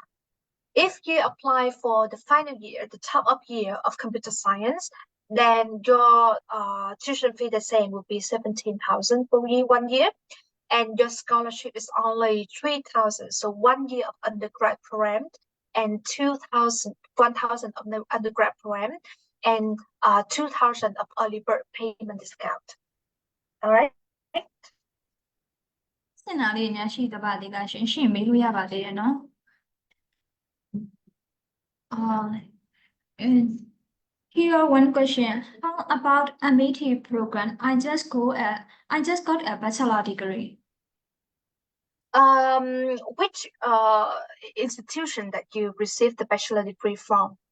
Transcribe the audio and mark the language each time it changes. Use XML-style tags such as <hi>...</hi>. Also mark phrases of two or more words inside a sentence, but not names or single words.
<en>If you apply for the final year, the top-up year of computer science, then your tuition fee, the same, will be 17,000 for 1 year, and your scholarship is only 3,000. So 1 year of undergrad program and 1,000 of the undergrad program, and 2,000 of early bird payment discount. All right.</en> <my>စင်နာလေးများရှိသပါသေးလားရှင်ရှင်းမေးလို့ရပါသေးတယ်နော်</my> <en>and here one question. How about MAT program? I just got a bachelor degree. Which institution that you received the bachelor degree from?</en>